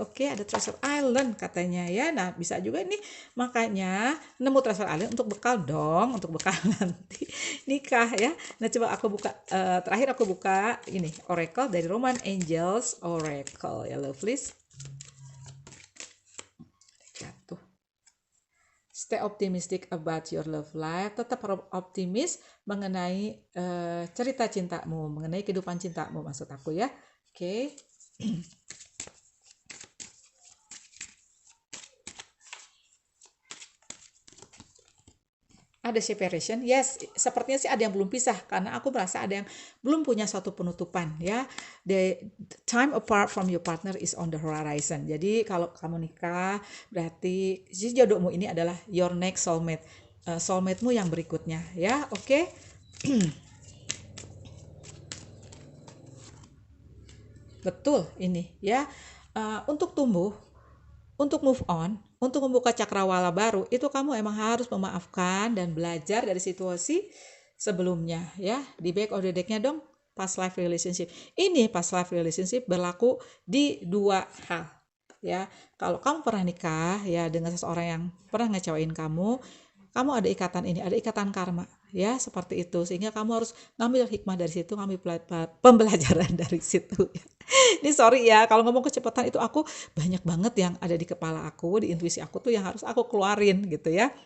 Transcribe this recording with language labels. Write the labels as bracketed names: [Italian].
[Indonesian] Oke, ada Treasure Island katanya ya. Nah bisa juga nih, makanya nemu Treasure Island untuk bekal dong, untuk bekal nanti nikah ya. Nah coba aku buka, terakhir aku buka ini Oracle dari Roman Angels Oracle ya, lovelies. Jatuh. [English] Stay optimistic about your love life. [Indonesian] Tetap optimis mengenai cerita cintamu, mengenai kehidupan cintamu maksud aku ya. Oke. Ada separation, yes, sepertinya sih ada yang belum pisah, karena aku merasa ada yang belum punya suatu penutupan ya. [English] The time apart from your partner is on the horizon. [Indonesian] Jadi kalau kamu nikah, berarti si jodohmu ini adalah [English] your next soulmate, [Indonesian] soulmate-mu yang berikutnya ya. Oke. Betul ini ya. Untuk tumbuh, untuk move on, untuk membuka cakrawala baru, itu kamu emang harus memaafkan dan belajar dari situasi sebelumnya ya. Di [English] back of the deck-nya [Indonesian] dong, [English] past life relationship. [Indonesian] Ini past life relationship berlaku di dua hal ya. Kalau kamu pernah nikah ya dengan seseorang yang pernah ngecewain kamu ada ikatan ini, ada ikatan karma ya, seperti itu, sehingga kamu harus ngambil hikmah dari situ, ngambil pembelajaran dari situ ya. Ini sorry ya kalau ngomong kecepatan, itu aku banyak banget yang ada di kepala aku, di intuisi aku tuh yang harus aku keluarin gitu ya.